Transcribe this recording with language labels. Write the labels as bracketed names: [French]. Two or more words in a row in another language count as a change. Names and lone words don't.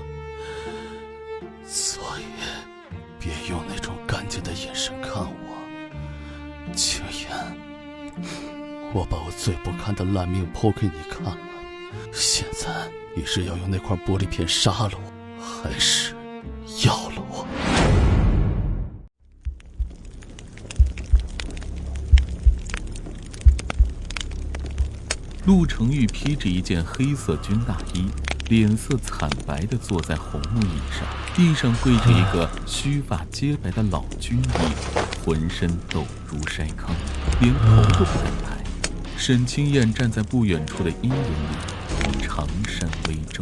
[Chinese] 所以別用那種乾淨的眼神看我，青燕，我把我最不堪的爛命剖給你看了，現在你是要用那塊玻璃片殺了我，還是要了我？陸成玉披着一件黑色軍大衣，臉色慘白地坐在紅木椅上，地上跪着一個鬚髮皆白的老軍醫，渾身抖如篩糠，連頭都不敢抬。沈清燕站在不遠處的陰影裡，長衫微皺。